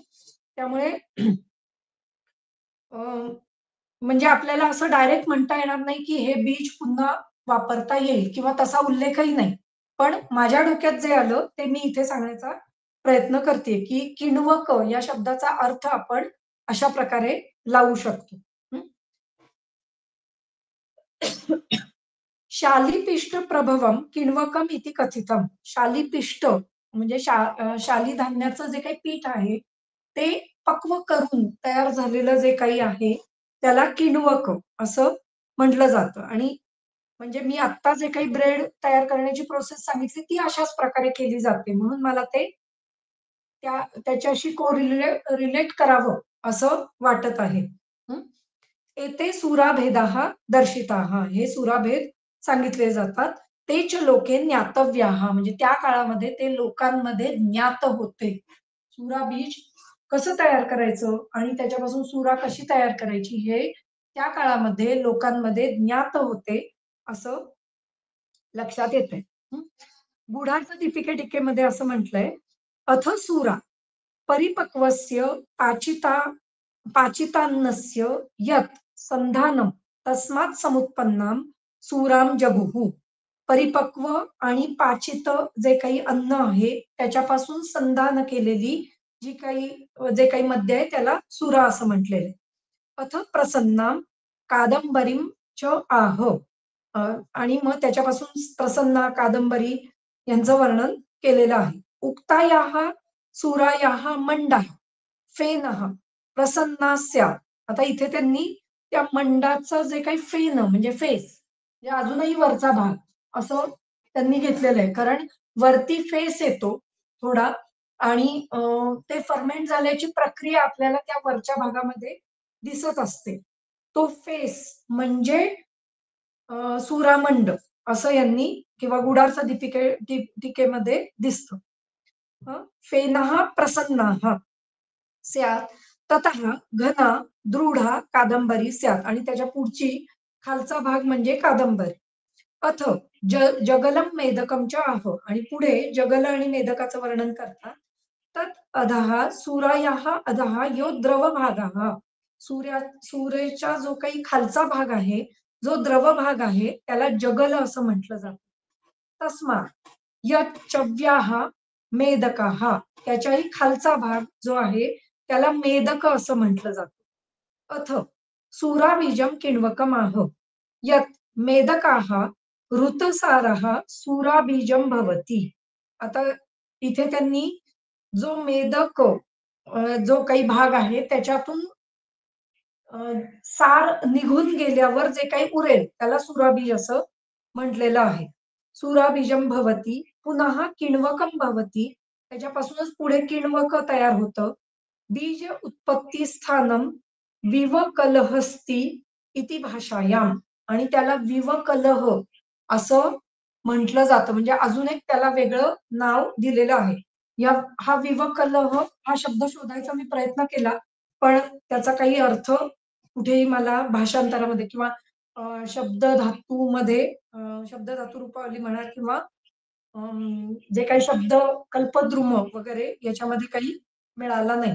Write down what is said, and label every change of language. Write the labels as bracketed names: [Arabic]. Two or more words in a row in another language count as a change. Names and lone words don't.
[Marathi] त्यामुळे अ, म्हणजे आपल्याला असं डायरेक्ट म्हणता येणार नाही, की हे बीज पुन्हा वापरता येईल किंवा तसा उल्लेखही नाही. पण माझ्या डोक्यात जे आलं ते मी इथे सांगण्याचा प्रयत्न करतेय, की किण्वक या शब्दाचा अर्थ आपण अशा प्रकारे लावू शकतो. हं. [Sanskrit] शालीपिष्ट प्रभवम किण्वकम इति कथितम. [Marathi] शालीपिष्ट म्हणजे शाली धान्याचं जे काही पीठ आहे, ते पक्व करून तयार झालेलं जे काही आहे, त्याला किण्वक असं म्हटलं जातं. आणि म्हणजे मी आत्ता जे काही ब्रेड तयार करण्याची प्रोसेस सांगितली, ती अशाच प्रकारे केली जाते. म्हणून मला ते त्याच्याशी रिलेट करावं असं वाटत आहे. हं. [Sanskrit] एते सुराभेदाः दर्शिताः. [Marathi] हे सुराभेद सांगितले जातात. तेच [Sanskrit] लोके ज्ञातव्याः [Marathi] म्हणजे त्या काळामध्ये ते लोकांमध्ये ज्ञात होते. सुरा बीज कसं तयार करायचं आणि त्याच्यापासून सुरा कशी तयार करायची हे त्या काळामध्ये लोकांमध्ये ज्ञात होते असं लक्षात येतंय. हं. गूढार्थ दीपिके टीकेमध्ये असं म्हटलंय, [Sanskrit] "अथ सुरा परिपक्वस्य पाचितान्नस्य यत् संधानम तस्मात् समुत्पन्नाम सुराम जगुः." [Marathi] परिपक्व आणि पाचित जे काही अन्न आहे, त्याच्यापासून संधान केलेली जे काही मद्य आहे त्याला सुरा असं म्हटलेलं आहे. [Sanskrit] अथ प्रसन्नाम कादंबरीम च आह. [Marathi] आणि मग त्याच्यापासून प्रसन्ना, कादंबरी यांचं वर्णन केलेलं आहे. [Sanskrit] उक्तायाः सुरायाः मंडः फेनः प्रसन्नास्या. [Marathi] आता इथे त्यांनी त्या मंडाचं जे काही फेन म्हणजे फेस, म्हणजे अजूनही वरचा भाग असं त्यांनी घेतलेलं आहे. कारण वरती फेस येतो थोडा आणि ते फर्मेंट झाल्याची प्रक्रिया आपल्याला त्या वरच्या भागामध्ये दिसत असते. तो फेस म्हणजे सुरामंड असं यांनी किंवा गुडार्थ दीपिकेमध्ये दिसतं. [Sanskrit] फेनः प्रसन्नाः स्यात् ततः घना दृढा कादंबरी स्यात् [Marathi] आणि त्याच्या पुढची खालचा भाग म्हणजे कादंबरी. [Sanskrit] अथ जगलं मेदकं च आह [Marathi] आणि पुढे जगल आणि मेदकाचं वर्णन करतात. [Sanskrit] तत् अधः सूरायाः अधः यो द्रव भागः [Marathi] सूर्याच्या जो काही खालचा भाग आहे, जो द्रव भाग आहे त्याला जगल असं म्हटलं जातं. [Sanskrit] तस्मात् यत् चव्याः मेदकाः [Marathi] त्याच्याही खालचा भाग जो आहे त्याला मेदक असं म्हटलं जातं. [Sanskrit] अथ सूराबीजं किण्वकमाह यत् मेदकाः ऋतुसारः सूराबीजं भवति. [Marathi] आता इथे त्यांनी जो मेदक जो काही भाग आहे त्याच्यातून सार निघून गेल्यावर जे काही उरेल त्याला सुराबीज असं म्हटलेलं आहे. [Sanskrit] सुराबीजं भवति पुनः किण्वकं भवति [Marathi] त्याच्यापासूनच पुढे किण्वक तयार होतं. [Sanskrit] बीज उत्पत्ती स्थानम विवकलहस्ती इति भाषायाम [Marathi] आणि त्याला विवकलह असं म्हटलं जातं म्हणजे अजून एक त्याला वेगळं नाव दिलेलं आहे. हा विवकलह हा शब्द शोधायचा मी प्रयत्न केला पण त्याचा काही अर्थ कुठेही मला भाषांतरामध्ये किंवा शब्द धातूमध्ये शब्द धातू रूपावली म्हणा किंवा जे काही शब्द कल्पद्रुम वगैरे याच्यामध्ये काही मिळाला नाही.